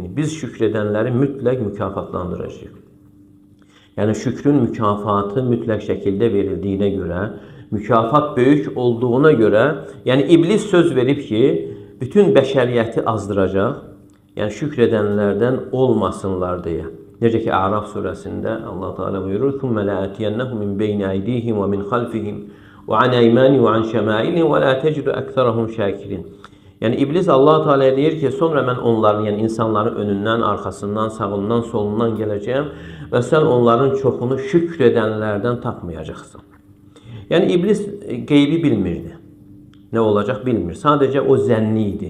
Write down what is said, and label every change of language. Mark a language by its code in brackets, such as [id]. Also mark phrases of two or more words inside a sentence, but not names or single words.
[az] Biz şükr edənləri mütləq mükafatlandıracağıq. Yəni şükrün mükafatı mütləq şəkildə verildiyinə görə, mükafat böyük olduğuna görə, yəni iblis söz verib ki, bütün bəşəriyyəti azdıracaq, yəni şükr edənlərdən olmasınlar deyə. Necə ki, A'raf surəsində Allah Teala buyurur: [ar] "ثم لآتينهم من بين أيديهم ومن خلفهم وعن أيمانهم وعن شمائلهم ولا تجد أكثرهم شاكرين." [az] Yəni iblis Allah Teala deyir ki, sonra mən onların, yəni insanların önündən, arxasından, sağından, solundan gələcəyəm və sən onların çoxunu şükr edənlərdən tapmayacaqsan. Yəni iblis qeybi bilmirdi. Nə olacaq bilmir. Sadəcə o zənni idi.